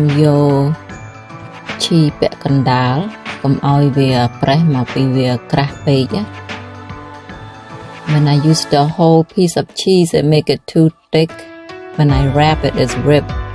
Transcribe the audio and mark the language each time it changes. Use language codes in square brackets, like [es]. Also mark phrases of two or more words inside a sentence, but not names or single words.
[km] យក cheese ពាក់កណ្ដាលកុំឲ្យវាប្រេះមកពីវាក្រាស់ពេកណា [en] When I use the whole piece of cheese it make it too thick when I wrap it it's ripped